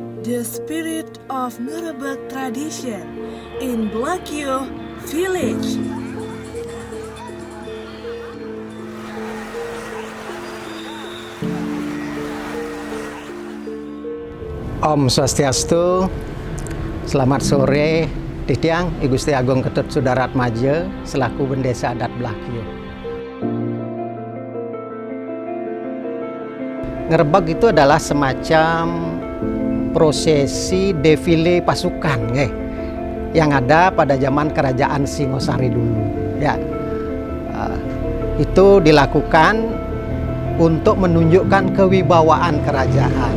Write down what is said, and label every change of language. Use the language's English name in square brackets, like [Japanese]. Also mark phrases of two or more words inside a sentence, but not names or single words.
[English] the spirit of Ngrebek tradition in Blakio Village. [Indonesian] Om Swastiastu, selamat sore Titiang, I Gusti Agung Ketut Sudaratmaja selaku Bendesa Adat Blakio. Ngrebeg itu adalah semacam prosesi defile pasukan yang ada pada zaman Kerajaan Singosari dulu. Ya, itu dilakukan untuk menunjukkan kewibawaan kerajaan.